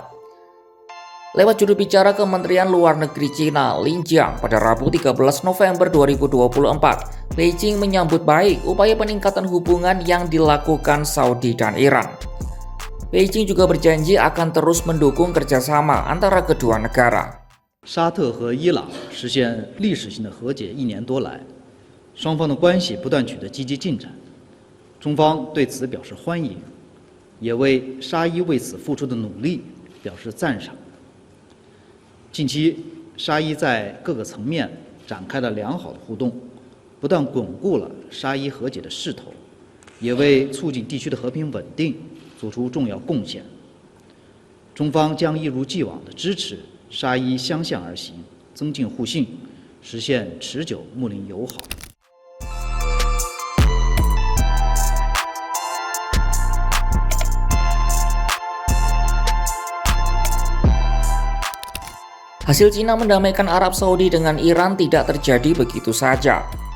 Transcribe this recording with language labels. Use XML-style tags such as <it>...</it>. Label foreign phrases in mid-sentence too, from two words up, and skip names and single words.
<id>Lewat juru bicara Kementerian Luar Negeri Cina, Lin Jiang, pada Rabu 13 November 2024, Beijing menyambut baik upaya peningkatan hubungan yang dilakukan Saudi dan Iran. Beijing juga berjanji akan terus mendukung kerjasama antara kedua negara.</id> <zh>沙特和伊朗实现历史性的和解1年多来，双方的关系不断取得积极进展，中方对此表示欢迎，也为沙伊为此付出的努力表示赞赏。近期，沙伊在各个层面展开了良好的互动，不但巩固了沙伊和解的势头，也为促进地区的和平稳定做出重要贡献。中方将一如既往地支持沙伊相向而行，增进互信，实现持久睦邻友好。</zh> <id>Hasil Cina mendamaikan Arab Saudi dengan Iran tidak terjadi begitu saja.</id>